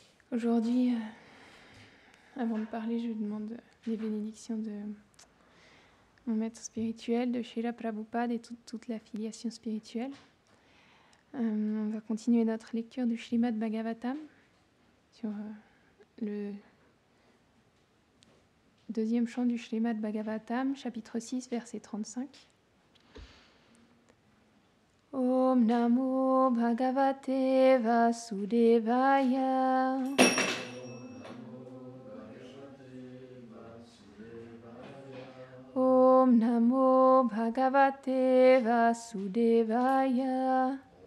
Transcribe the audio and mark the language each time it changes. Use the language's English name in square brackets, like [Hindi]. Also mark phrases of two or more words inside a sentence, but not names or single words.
[French] Aujourd'hui, avant de parler, je demande les bénédictions de mon maître spirituel, de Srila Prabhupada et toute la filiation spirituelle. On va continuer notre lecture du Srimad Bhagavatam sur le deuxième chant du Srimad Bhagavatam, chapitre 6, verset 35. [Sanskrit] Om Namo Bhagavate Vasudevaya. Om Namo Bhagavate Vasudevaya.